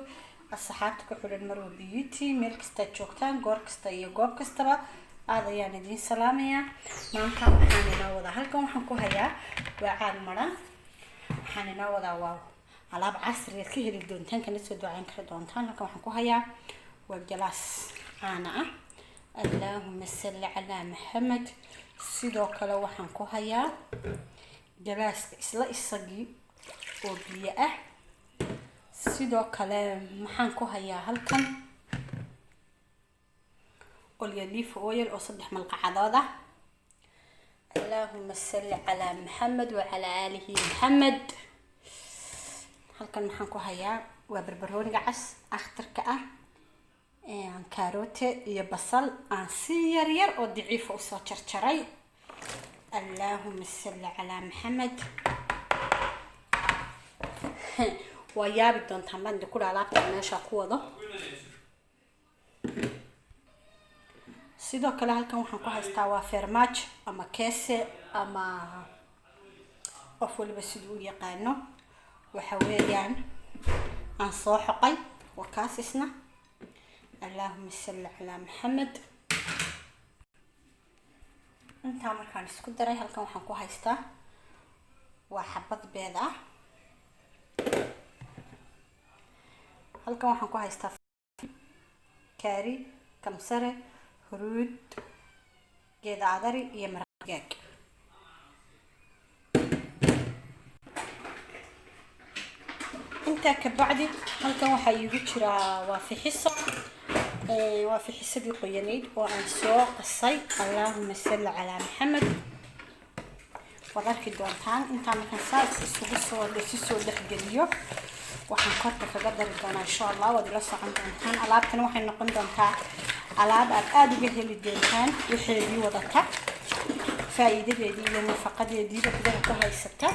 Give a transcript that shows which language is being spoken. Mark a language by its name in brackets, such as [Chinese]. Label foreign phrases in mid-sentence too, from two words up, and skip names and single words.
[Somali] asxaabta ku xiran Marwo Beauty meel kasta joogtaan goor kasta iyo goob kastaba aad ayaan idin salaamayaa. maanta waxaan inoo wadaa halkan waxaan ku hayaa waa caag maran. waxaan inoo wadaa waa alaab casri ah ka heli doontaan kana soo ducayn kara doontaan. halkan waxaan ku hayaa waa galaas caana ah. [Arabic] اللهم صل على محمد. [Somali] sidoo kale waxaan ku hayaa galaas isla isagii oo biyo ah. sidoo kale maxaan ku hayaa halkan [English] olive oil [Somali] oo 3 malqacadood ah. [Arabic] اللهم صل على محمد وعلى آله محمد. [Somali] halkan maxaan ku hayaa waa barbarooniga cas akhtarka ah kaarote iyo basal aan si yar yar oo daciif u soo jarjaray. [Arabic] اللهم صل على محمد. [Somali] waa yaabi doontaan baan ku alaabta meesha ku wado. sidoo kale halkan waxaan ku haystaa waa farmaajo ama keese ama qof waliba siduu u yaqaano. waxa weeyaan aan soo xoqay wakaasisna. [Arabic] اللهم صل على محمد. [Somali] inta markaan isku daray halkan waxaan ku haystaa waa xabad beed ah. halkan waxaan ku haystaa kaari kamsare huruud geed adari iyo maraq digaag. inta ka bacdi halkan waxa iigu jira waa fixiso waa fixisadii qoyaneyd oo aan soo qasay. [Arabic] اللهم صل على محمد. [Somali] wadarki doontaan inta markaan saas isugu soo dhexgeliyo waxaan korka kaga dari doonaa [Arabic] إن شاء الله. [Somali] wadi la socon doontaan. alaabtan waxay noqon doontaa alaab aad uga heli doontaan wixii wadata faa'iidadeedii iyo nafaqadeedii gudaha ku haysata.